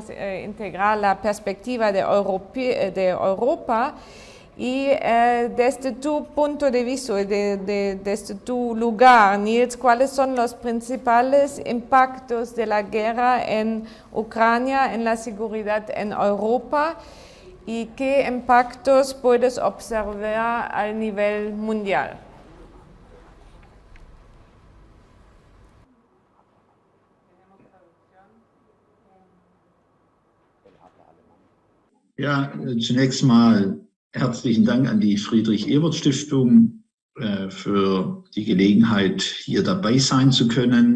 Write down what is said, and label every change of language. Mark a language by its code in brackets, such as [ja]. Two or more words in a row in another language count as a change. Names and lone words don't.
[es] integrar la perspectiva de Europa, y desde tu punto de vista, desde tu lugar, Niels, ¿cuáles son los principales impactos de la guerra en Ucrania en la seguridad en Europa, y qué impactos puedes observar a nivel mundial? [de] Ja, zunächst mal herzlichen Dank an die Friedrich-Ebert-Stiftung für die Gelegenheit, hier dabei sein zu können.